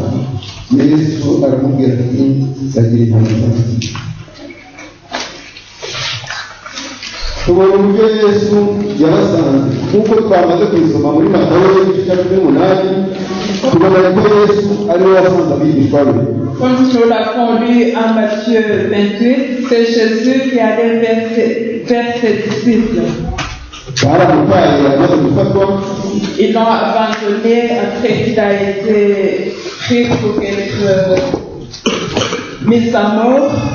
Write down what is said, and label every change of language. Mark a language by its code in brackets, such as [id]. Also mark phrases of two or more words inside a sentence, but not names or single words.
[rw] Yesu aramubwira ati bagira intama zanjye. Tubona uburyo Yesu yabasanze nk'uko twamaze kubisoma muri Matayo 18. Tubona ko Yesu ari we wasanze abigishwa be. [fr] Comme nous l'avons lu en Matthieu 28, c'est Jésus qui allait vers ses disciples. Ils l'ont abandonné après qu'il a été pris pour être mis à mort.